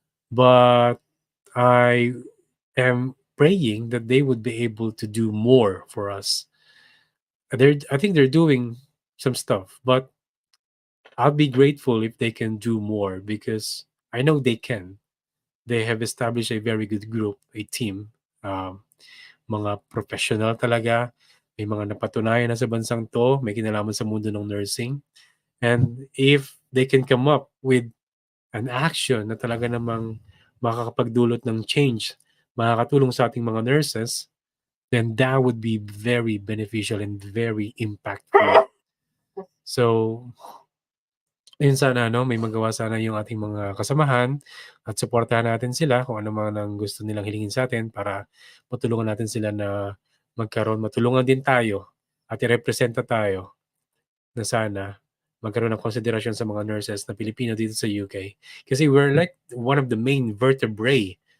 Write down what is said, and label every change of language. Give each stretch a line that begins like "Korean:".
English: But I am praying that they would be able to do more for us. I think they're doing some stuff, but I'll be grateful if they can do more because I know they can. They have established a very good group, a team.
Filipino: Mga professional talaga. May mga napatunayan na sa bansang to, may kinalaman sa mundo ng nursing.
English: And if they can come up with an action
Filipino: na talaga namang makakapagdulot ng change, makakatulong sa ating mga nurses,
English: then that would be very beneficial and very impactful.
Filipino: So, yun sana, no, may magawa sana yung ating mga kasamahan at suportahan natin sila kung ano man ang gusto nilang hilingin sa atin para matulungan natin sila na matulungan din tayo at i-representa tayo na sana magkaroon ng konsiderasyon sa mga nurses na Pilipino dito sa UK.
English: Kasi we're like one of the main vertebrae.